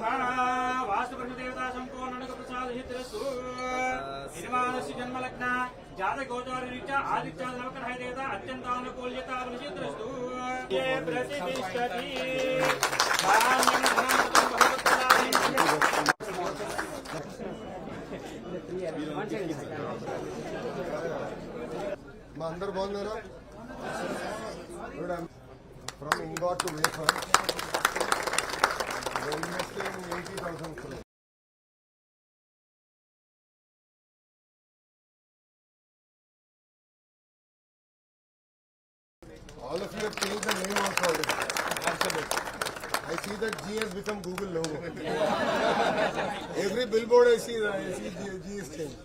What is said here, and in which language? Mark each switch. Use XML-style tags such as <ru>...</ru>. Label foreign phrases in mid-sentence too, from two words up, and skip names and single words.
<sa>वास्तु ब्रह्मदेवता संपूर्ण प्रसाद हितस्तु निर्माणस्य जन्मलग्न जातक गोचार रीत्या आदित्य नवग्रह देवता अत्यंतानुकूल्यता वशित्रस्तु ये प्रतिष्ठति काम्यं धनं भगवत्प्रदानं।</sa> <te>మా అందరు బాగున్నారా?</te> <en>from ingot to wafer investing 80,000 crores. All of you have changed the name also already. Absolutely. I see that G has become Google logo. Every billboard I see G is changed.</en>